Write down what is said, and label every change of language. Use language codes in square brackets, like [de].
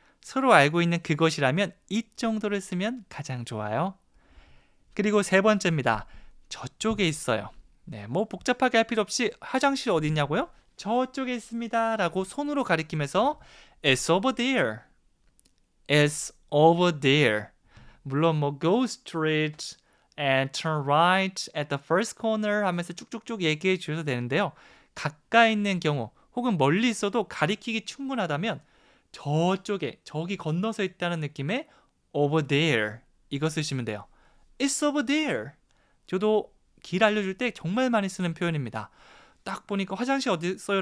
[ko] 서로 알고 있는 그것이라면 이 정도를 쓰면 가장 좋아요. 그리고 세 번째입니다. 저쪽에 있어요. 뭐 복잡하게 할 필요 없이 화장실 어디 있냐고요? 저쪽에 있습니다 라고 손으로 가리키면서 [en] It's over there. It's over there. [ko] 물론 [en] go straight and turn right at the first corner [ko] 하면서 쭉쭉쭉 얘기해 주셔도 되는데요. 가까이 있는 경우 혹은 멀리 있어도 가리키기 충분하다면 저쪽에, 저기 건너서 있다는 느낌의 over there 이거 쓰시면 돼요. [en] It's over there. [ko] 저도 길 알려줄 때 정말 많이 쓰는 표현입니다. 딱 보니까 화장실 어디 있어요?